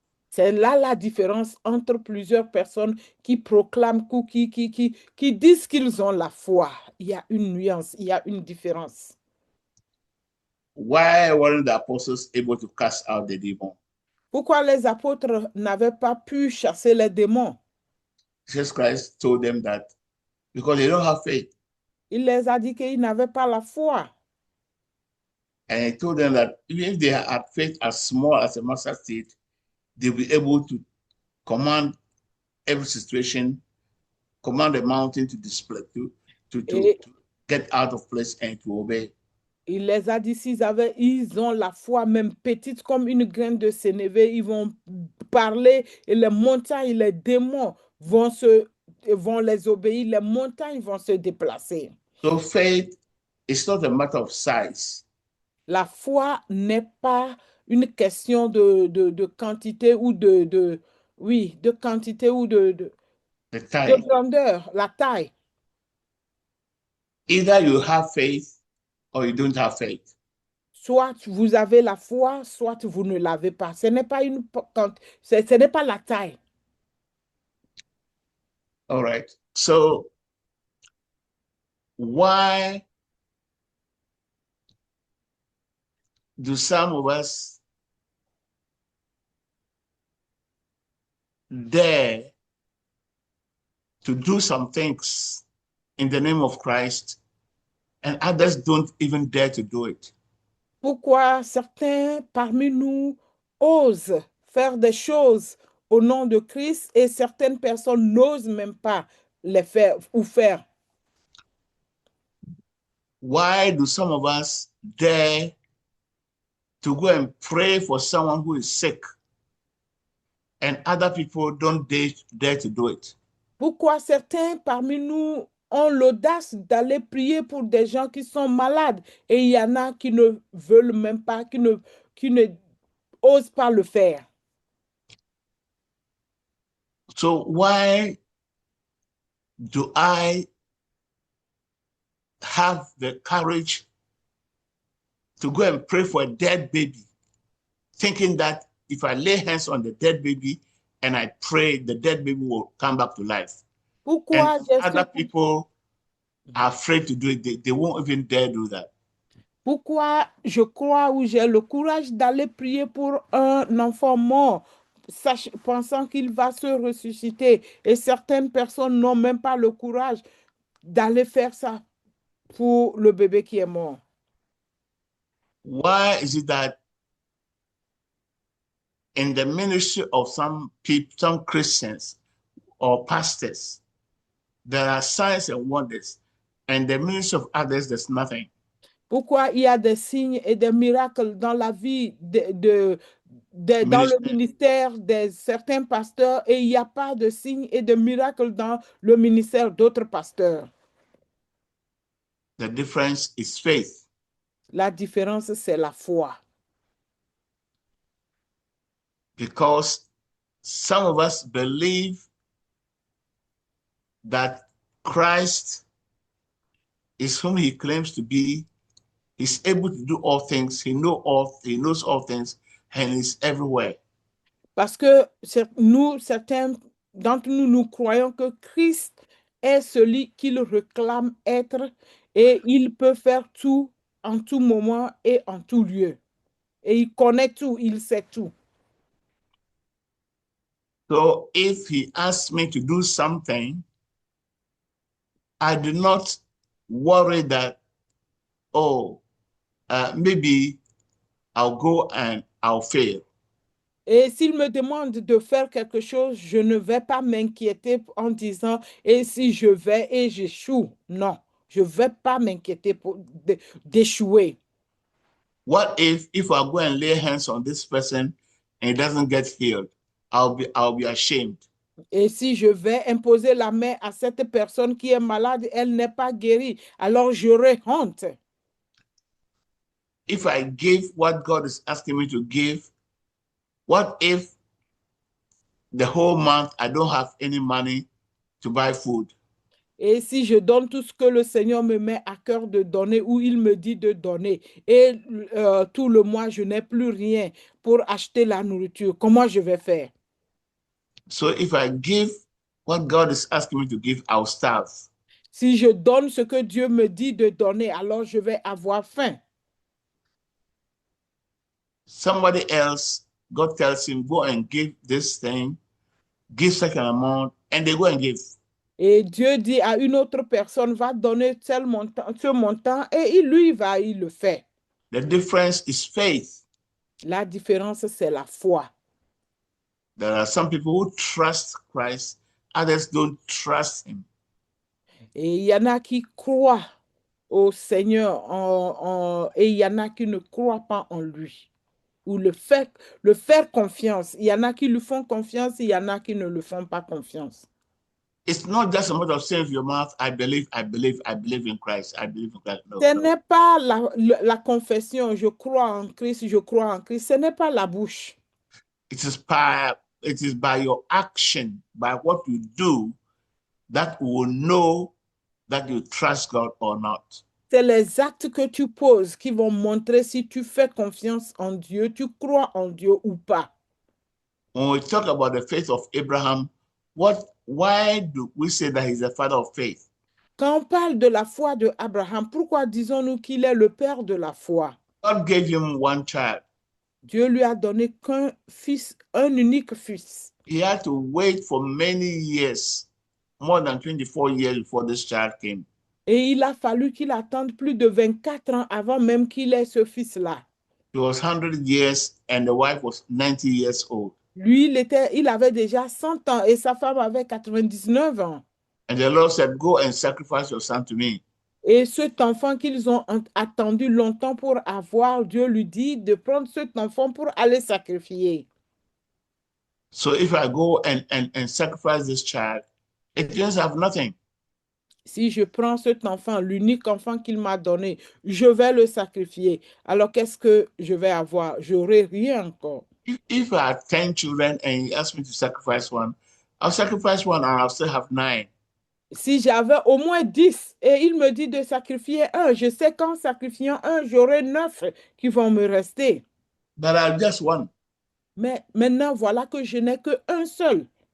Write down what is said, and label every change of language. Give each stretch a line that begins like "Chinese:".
French: C'est là la différence entre plusieurs personnes qui proclament, qui disent qu'ils ont la foi. Il y a une nuance, il y a une différence.
English: Why weren't the apostles able to cast out the demon?
French: Pourquoi les apôtres n'avaient pas pu chasser les démons?
English: Jesus Christ told them that because they don't have faith.
French: Il les a dit qu'ils n'avaient pas la foi.
English: And he told them that even if they had faith as small as a mustard seed, they'll be able to command every situation, command the mountain to display, to get out of place and to obey.
French: Il les a dit, ils ont la foi même petite comme une graine de sénévé, ils vont parler et les montagnes, les démons vont les obéir, les montagnes vont se déplacer.
English: So faith is not a matter of size.
French: La foi n'est pas une question de quantité ou de quantité ou de grandeur, la taille.
English: Either you have faith or you don't have faith.
French: soit vous avez la foi, soit vous ne l'avez pas. Ce n'est pas ce n'est pas la taille.
English: All right. So why do some of us dare to do some things in the name of Christ and others don't even dare to do it?
French: Pourquoi certains parmi nous osent faire des choses au nom de Christ et certaines personnes n'osent même pas les faire ou faire?
English: Why do some of us dare to go and pray for someone who is sick and other people don't dare to do it?
French: Pourquoi certains parmi nous ont l'audace d'aller prier pour des gens qui sont malades et il y en a qui ne veulent même pas, qui ne osent pas le faire?
English: So why do I have the courage to go and pray for a dead baby, thinking that if I lay hands on the dead baby and I pray, the dead baby will come back to life?
French: Pourquoi
English: And other people are afraid to do it. They won't even dare do that.
French: Pourquoi je crois ou j'ai le courage d'aller prier pour un enfant mort, pensant qu'il va se ressusciter, et certaines personnes n'ont même pas le courage d'aller faire ça pour le bébé qui est mort?
English: Why is it that in the ministry of some people, some Christians or pastors, there are signs and wonders, and the ministry of others, there's nothing?
French: Pourquoi il y a des signes et des miracles dans la vie dans le ministère de certains pasteurs et il n'y a pas de signes et de miracles dans le ministère d'autres pasteurs?
English: The difference is faith.
French: La différence, c'est la foi.
English: Because some of us believe that Christ is whom he claims to be. He's able to do all things. He knows all things, and he's everywhere.
French: Parce que nous, certains d'entre nous, nous croyons que Christ est celui qu'il réclame être et il peut faire tout en tout moment et en tout lieu. Et il connaît tout, il sait tout.
English: So if he asks me to do something, I do not worry that, maybe I'll go and I'll fail.
French: Et s'il me demande de faire quelque chose, je ne vais pas m'inquiéter en disant, et si je vais et j'échoue? Non, je ne vais pas m'inquiéter d'échouer.
English: What if I go and lay hands on this person and it doesn't get healed? I'll be ashamed.
French: Et si je vais imposer la main à cette personne qui est malade, elle n'est pas guérie, alors j'aurai honte.
English: If I give what God is asking me to give, what if the whole month I don't have any money to buy food?
French: Et si je donne tout ce que le Seigneur me met à cœur de donner ou il me dit de donner, et tout le mois, je n'ai plus rien pour acheter la nourriture, comment je vais faire?
English: So if I give what God is asking me to give, I'll starve.
French: Si je donne ce que Dieu me dit de donner, alors je vais avoir faim.
English: Somebody else, God tells him, go and give this thing, give such an amount, and they go and give.
French: Et Dieu dit à une autre personne, va donner ce montant, et il le fait.
English: The difference is faith.
French: La différence, c'est la foi.
English: There are some people who trust Christ, others don't trust him.
French: Et il y en a qui croient au Seigneur et il y en a qui ne croient pas en lui. Ou le faire confiance. Il y en a qui lui font confiance, il y en a qui ne le font pas confiance.
English: It's not just a matter of saying with your mouth, I believe in Christ, I believe in Christ. No,
French: Ce
English: no.
French: n'est pas la confession, je crois en Christ, je crois en Christ. Ce n'est pas la bouche.
English: It is by your action, by what you do, that we will know that you trust God or not.
French: C'est les actes que tu poses qui vont montrer si tu fais confiance en Dieu, tu crois en Dieu ou pas.
English: When we talk about the faith of Abraham, why do we say that he's a father of faith?
French: Quand on parle de la foi de Abraham, pourquoi disons-nous qu'il est le père de la foi?
English: God gave him one child.
French: Dieu lui a donné qu'un fils, un unique fils.
English: He had to wait for many years, more than 24 years before this child came.
French: Et il a fallu qu'il attende plus de 24 ans avant même qu'il ait ce fils-là.
English: He was 100 years and the wife was 90 years old.
French: Lui, il avait déjà 100 ans et sa femme avait 99 ans.
English: And the Lord said, go and sacrifice your son to me.
French: Et cet enfant qu'ils ont attendu longtemps pour avoir, Dieu lui dit de prendre cet enfant pour aller sacrifier.
English: So if I go and sacrifice this child, it means I have nothing.
French: Si je prends cet enfant, l'unique enfant qu'il m'a donné, je vais le sacrifier. Alors qu'est-ce que je vais avoir? J'aurai rien encore.
English: If I had 10 children and you ask me to sacrifice one, I'll sacrifice one and I'll still have 9.
French: Si j'avais au moins 10 et il me dit de sacrifier un, je sais qu'en sacrifiant un, j'aurai 9 qui vont me rester.
English: But I'll just one.
French: Mais maintenant, voilà que je n'ai qu'un seul.